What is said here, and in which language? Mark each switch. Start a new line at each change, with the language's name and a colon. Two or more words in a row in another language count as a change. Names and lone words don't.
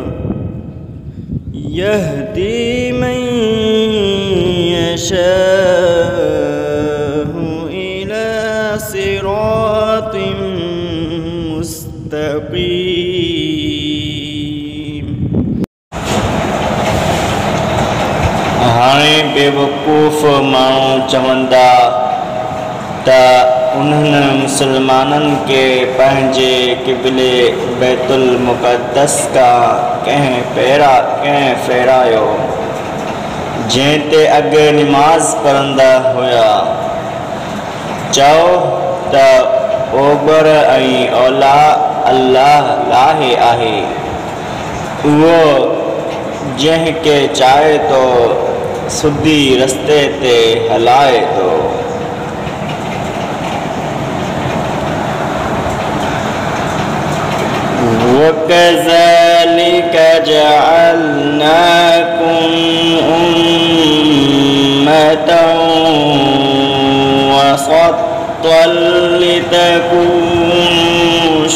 Arabic: يهدي من يشاء إلى صراط مستقيم.
Sindhi: हाणे बेवकूफ़ माण्हू चवंदा त उन्हनि मुसलमाननि के पंहिंजे क़िबले बैतुल मुक़द्दस का कंहिं फेरायो जंहिं ते अॻु निमाज़ पढ़ंदा हुया। चओ त ओभर ऐं ओला अल्लाह लाहे आहे, उहो जंहिंखे चाहे तो सुधी रस्ते ते हलाए थो।
Arabic: وَكَذَلِكَ جَعَلْنَاكُمْ أُمَّةً وَسَطًا لِتَكُونُوا